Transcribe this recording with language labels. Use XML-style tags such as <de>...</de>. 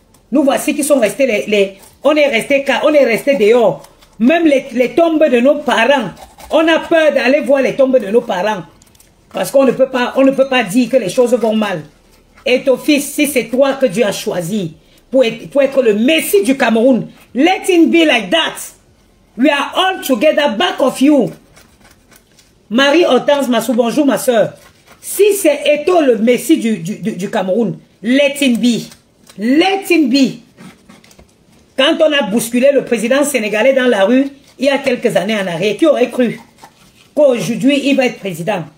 <fr>Nous voici qui sont restés, on est resté dehors. Même les tombes de nos parents. On a peur d'aller voir les tombes de nos parents. Parce qu'on ne peut pas dire que les choses vont mal. Et ton fils, si c'est toi que Dieu a choisi pour être le Messie du Cameroun,</fr> <en>let it be like that. We are all together back of you.</en> <fr>Marie-Hortense Massou, bonjour ma soeur. Si c'est Eto'o le Messie du Cameroun,</fr> <en>let it be. Let it be.</en> <fr>Quand on a bousculé le président sénégalais dans la rue, il y a quelques années en arrière, qui aurait cru qu'aujourd'hui il va être président?</fr>